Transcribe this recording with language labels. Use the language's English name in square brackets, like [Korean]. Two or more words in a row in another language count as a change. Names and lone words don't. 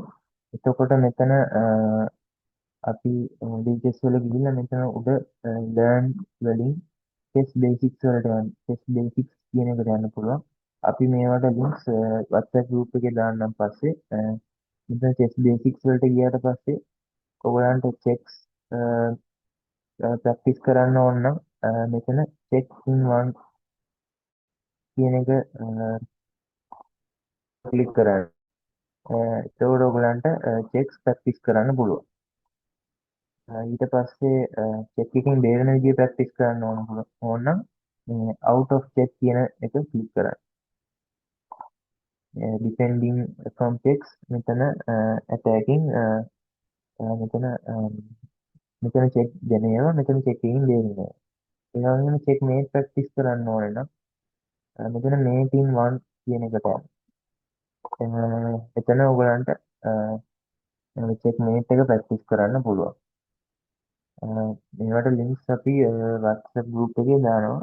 [Sinhala] එතකොට මෙතන අපි ඩීටේල්ස් වල ගිහිල්ලා මෙතන උඩ ලර්න් වලින් [English] test basics [Sinhala] වලට යන්න. [English] test basics [Sinhala] කියන එකට යන්න පුළුවන්. අපි මේවට ලින්ක්ස් [English] WhatsApp group [Sinhala] එකේ දාන්නම් පස්සේ මෙතන [English] test basics [Sinhala] වලට ගියාට පස්සේ ඔයගලන්ට [English] checks practice [Sinhala] කරන්න ඕන නම් මෙතන [English] check in one [Sinhala] කියන එක ක්ලික් කරන්න. එතකොට ඔයගලන්ට [English] checks practice [Sinhala] කරන්න පුළුවන්. ඊට පස්සේ check එකකින් බේරෙන විදිය ප්‍රැක්ටිස් කරන්න ඕන නම් මේ [English] out of check [Sinhala] කියන එක ක්ලික් කරන්න. [English] defending from checks [Sinhala] මෙතන attacking මෙතන check දෙන ඒවා මෙතන check එකකින් බේරෙනවා. ඒ වගේම [English] check mate practice [Sinhala] කරන්න ඕනේ නම් මෙතන [English] mate in one [Sinhala] කියන එකට එතන ඔයගලන්ට [English] check mate [Sinhala] එක ප්‍රැක්ටිස් කරන්න පුළුවන්. මේවට ලින්ක්ස් අපි [English] WhatsApp group [Sinhala] එකේ දානවා.